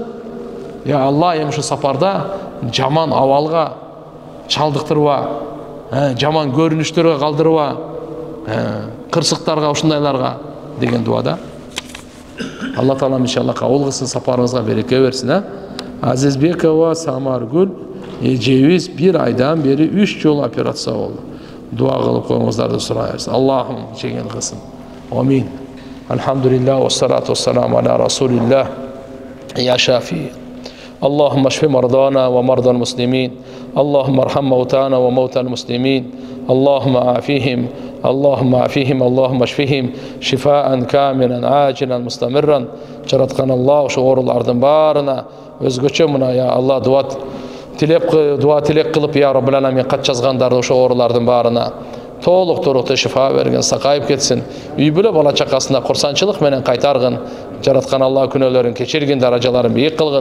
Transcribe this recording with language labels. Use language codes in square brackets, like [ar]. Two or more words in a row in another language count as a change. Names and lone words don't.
[ar] يا الله, [ky] эми ушу сапарда жаман абалга чалдыктырба, жаман көрүнүштөргө калдырба, кырсыктарга, ушундайларга деген дуада. Алла Таалам иншалла кабыл кылсын, сапарыңызга береке берсин. Азизбекова Самаргүл эжебиз 1 айдан бери 3 жолу операция болду. Дуа кылып коюңуздарды сурайбыз. Аллахым жеңил кылсын. Амин. [ar] الحمد لله، والصلاة والسلام على رسول الله. يا شافي. اللهم اشف مرضانا ومرضى المسلمين اللهم ارحم موتانا وموتى المسلمين اللهم عافيهم اللهم اشفهم شفاء كاملا عاجلا مستمرا [ky] жараткан Аллах ошо оорулардын баарына өзгөчө мына [ar] يا الله [ky] дуа тилек кылып [ar] يا رب العالمين [ky] кат жазгандарды ошо оорулардын баарына толук турукты шифа берген, сакайып кетсин. Үй бүлө бала чакасына курсанчылык менен кайтаргын. Жараткан Аллах күнөөлөрүн кечиргин, даражаларын бийик кылгын.